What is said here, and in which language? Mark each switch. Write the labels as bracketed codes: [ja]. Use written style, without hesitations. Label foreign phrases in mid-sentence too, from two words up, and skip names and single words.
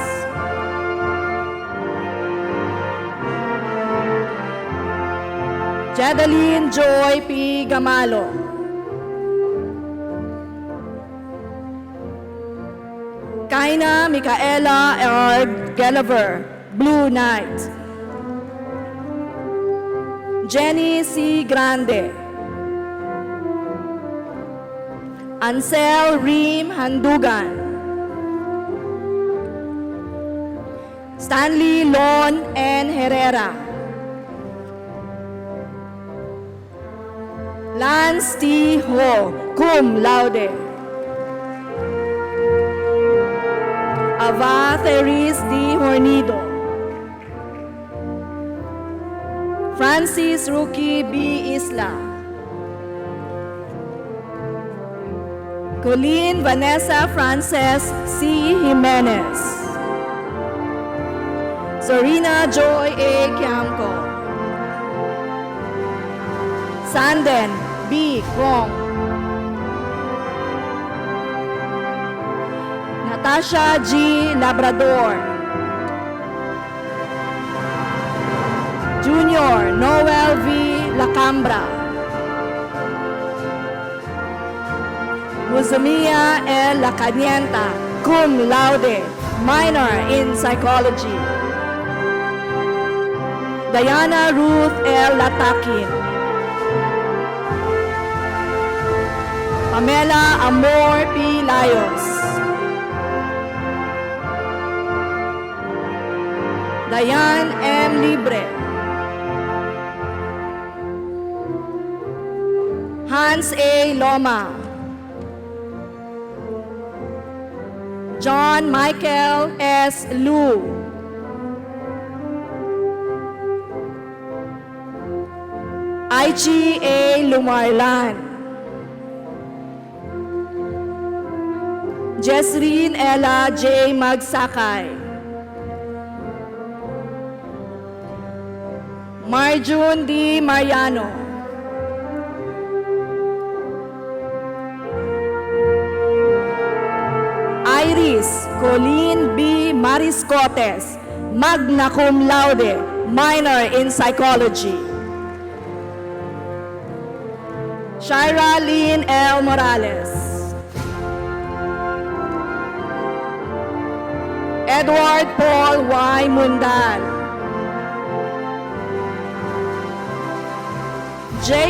[en] Jedeline Joy P. Gamalo. Kaina Micaela R. Gelliver, Blue Knight. Jenny C. Grande. Ansel Reem Handugan. Stanley Lon N. Herrera. Lance T. Ho, [la] cum laude. [en] Ava Therese D. Hornido. Francis Ruki B. Isla. Colleen Vanessa Frances C. Jimenez. Serena Joy A. Kiamco. Sanden B. Kong. Natasha G. Labrador. Junior Noel V. Lacambra. Muzumia L. Lacanienta, [la] cum laude, [en] minor in psychology. Diana Ruth L. Latakin. Pamela Amor P. Layos. Diane M. Libre. Hans A. Loma. John Michael S. Lu. Aichi A. Lumarlan. Jesrine Ella J. Magsakay. Marjun D. Mariano. Iris Colleen B. Mariscotes, [la] magna cum laude, [en] minor in psychology. Shira Lynn L. Morales. Edward Paul Y. Mundal. J.